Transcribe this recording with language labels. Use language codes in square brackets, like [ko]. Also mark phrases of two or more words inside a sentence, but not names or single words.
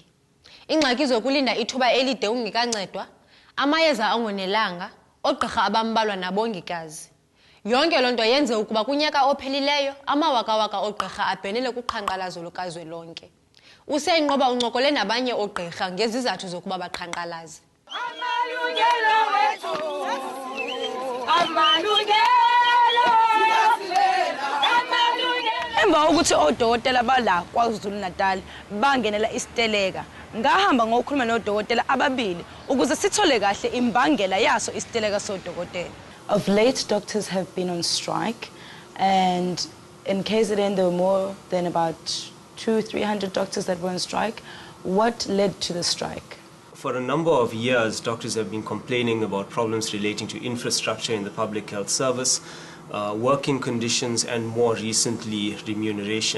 [xh] Ingxaki zokulinda ithuba elide ungekancedwa, amayeza angonelanga, ogqirha abambalwa nabongikazi. Yonke lonto yenze ukuba kunyaka ophelileyo amawaka-waka ogqirha abhenele kuqhankqalazo lukazwelonke. Usiyayinqoba uncokole nabanye ogqirha ngezizathu zokuba baqhankqalaze. Amalungelo wethu, amalungelo. [zu] Emva ukuthi odokotela bala KwaZulu-Natal bangenela isiteleka, ngahamba ngokukhuluma nodokotela ababili ukuze sithole kahle imbangela yaso isiteleka sodokotela. [en] Of late, doctors have been on strike, and in KZN there were more than about 200-300 doctors that were on strike. What led to the strike? For a number of years, doctors have been complaining about problems relating to infrastructure in the public health service, working conditions, and more recently, remuneration.